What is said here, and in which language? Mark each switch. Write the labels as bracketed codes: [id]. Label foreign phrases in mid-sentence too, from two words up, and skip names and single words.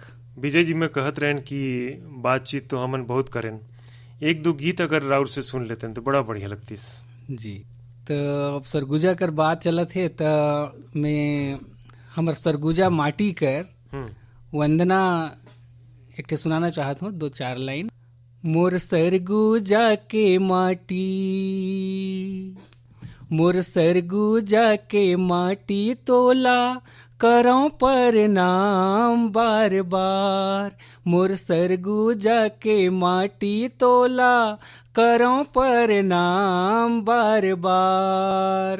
[sgj] विजय जी मैं कहत रहन कि बातचीत तो हमन बहुत करें, एक दो गीत अगर राउर से सुन लेते तो बड़ा बढ़िया लगतीस जी। तो अब सरगुजा कर बात चलत है तो मैं हमर सरगुजा माटी कर वंदना एक ठे सुनाना चाहत हूँ, 2-4 लाइन। मोर सरगुजा के माटी, मोर सरगुजा के माटी तोला करौं प्रणाम बार बार। मोर सरगुजा के माटी तोला करौं प्रणाम बार बार।